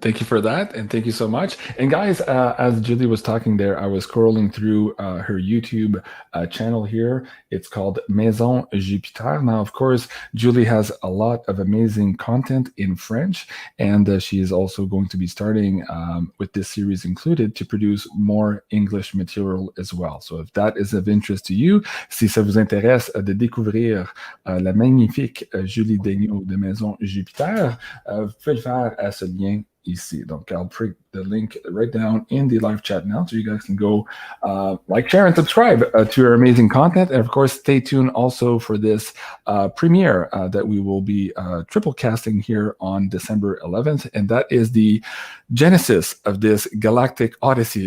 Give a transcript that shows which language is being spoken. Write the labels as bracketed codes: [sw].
[en] Thank you for that, and thank you so much. And guys, as Julie was talking there, I was scrolling through her YouTube channel here. It's called Maison Jupiter. Now, of course, Julie has a lot of amazing content in French, and she is also going to be starting with this series included to produce more English material as well. So if that is of interest to you, [fr] si ça vous intéresse de découvrir la magnifique Julie Daigneault de Maison Jupiter, vous pouvez le faire à ce lien ici. Donc, [en] I'll put the link right down in the live chat now, so you guys can go like, share, and subscribe to our amazing content. And of course, stay tuned also for this premiere that we will be triple casting here on December 11th. And that is the genesis of this galactic odyssey.